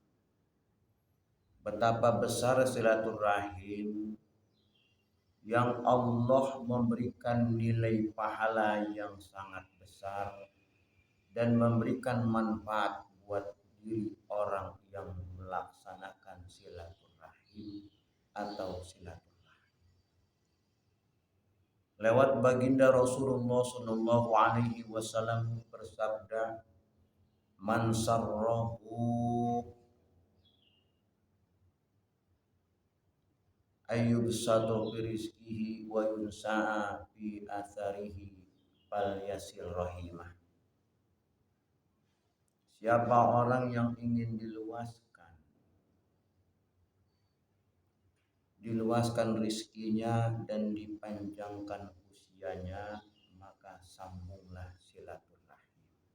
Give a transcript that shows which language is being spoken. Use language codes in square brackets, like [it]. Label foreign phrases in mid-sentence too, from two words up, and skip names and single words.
[id] Betapa besar silaturahim yang Allah memberikan nilai pahala yang sangat besar dan memberikan manfaat buat diri orang yang melaksanakan silaturahim atau silaturahim. Lewat baginda Rasulullah [ar] صلى الله عليه وسلم [id] bersabda, [ar] "من سره أن يبسط في رزقه وينسأ في أثره فليصل رحمه." [id] Siapa orang yang ingin diluaskan rizkinya dan dipanjangkan usianya, maka sambunglah silaturahim.